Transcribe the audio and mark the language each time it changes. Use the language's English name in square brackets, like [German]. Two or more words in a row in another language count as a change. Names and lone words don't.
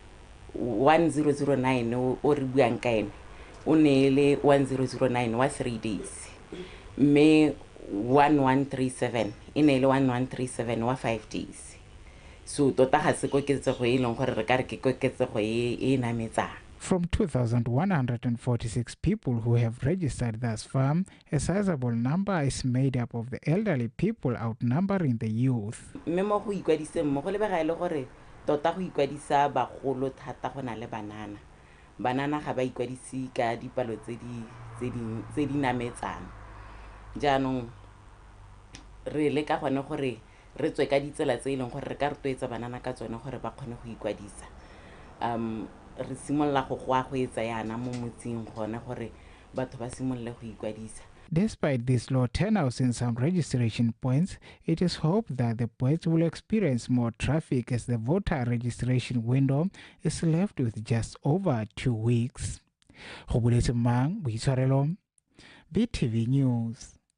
[Tswana] 1009 o re buang ka ene o ne le 1009 wa 3 days mme 1137 e ne le 1137 wa 5 days so tota ga se koketsego e leng gore re ka re ke koketsego e nametsang. [English] From 2,146 people who have registered thus far, a sizable number is made up of the elderly people outnumbering the youth. [Tswana] Mme mo go ikwadiseng mo go lebega e le gore tota go ikwadisa bagolo thata go na le banana ga ba ikwadisi ka dipalo tse di nametsang jaanong re le ka gone gore re tswe ka ditsela tse e leng gore re ka rotloetsa banana ka tsone gore ba kgone go ikwadisa re simolola go etsa yana mo motseng gone gore batho ba simolole go ikwadisa. [English] Despite these low turnouts in some registration points, it is hoped that the points will experience more traffic as the voter registration window is left with just over 2 weeks. BTV News.